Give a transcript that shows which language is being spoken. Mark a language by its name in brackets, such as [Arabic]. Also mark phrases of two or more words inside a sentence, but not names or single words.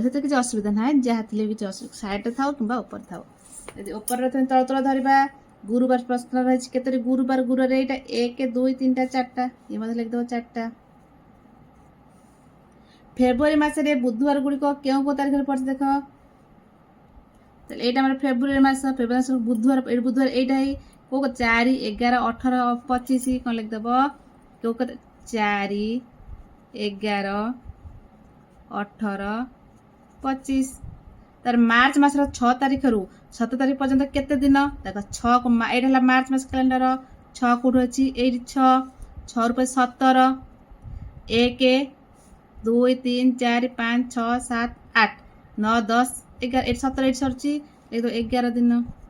[Odia] ସେଥିରେ କିଛି ଅସୁବିଧା ନାହିଁ, ଯାହା ଥିଲେ କିଛି ଅସୁବିଧା ସାଇଡରେ ଥାଉ କିମ୍ବା ଉପରେ ଥାଉ। ଯଦି ଉପରେ ତଳ ତଳ ଧରିବା, ଗୁରୁବାର ପ୍ରଶ୍ନ ରହିଛି କେତେଟି ଗୁରୁବାର? ଗୁରୁବାର ଏଇଟା 1 2 3 4ଟା। ଇଏ ମଧ୍ୟ ଲେଖିଦେବ 4ଟା। ଫେବୃଆରୀ ମାସରେ ବୁଧବାର ଗୁଡ଼ିକ କେଉଁ କେଉଁ ତାରିଖରେ ପଡୁଛି? ଦେଖ, [Bangla] তাহলে এইটা আমার ফেব্রুয়ারি মাস বুধবার এই বুধবার এইটা কেউ 4 11 18 25 [Odia] କ'ଣ ଲେଖିଦେବ କେଉଁ 4 11 18 25 ତାର ମାର୍ଚ୍ଚ ମାସର 6 ତାରିଖରୁ 7 ତାରିଖ ପର୍ଯ୍ୟନ୍ତ କେତେ ଦିନ ଦେଖ 6 ଏଇଟା ହେଲା ମାର୍ଚ୍ଚ ମାସ କ୍ୟାଲେଣ୍ଡର 6 କୋଉଠି ଅଛି ଏଇଠି 6 6 ରୁ 17 1 2 3 4 5 6 7 8 9 10 11 ଏଠି 17 ଏଠି ସରୁଛି ଏଇତ 11 ଦିନ